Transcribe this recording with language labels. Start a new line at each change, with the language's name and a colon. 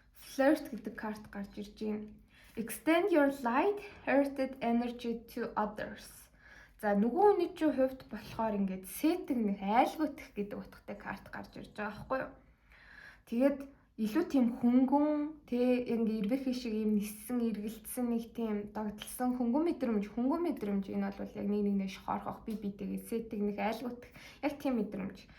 Mongolian: Flirt гэдэг карт гарч ирж байна.
English: Extend your light-hearted energy to others.
Mongolian: За нөгөө хүний чинь хувьд болохоор ингээд сэтгэх, айлгуутах гэдэг утгатай карт гарч ирж байгаа байхгүй юу? Тэгээд илүү тийм хөнгөн ингээ эрвэхий шиг юм ниссэн эргэлдсэн нэг тийм догтлсон хөнгөн мэдрэмж энэ бол яг нэг нэгнээ шохорхох биетэйгээ сэтгэх айлгуутах яг тийм мэдрэмж.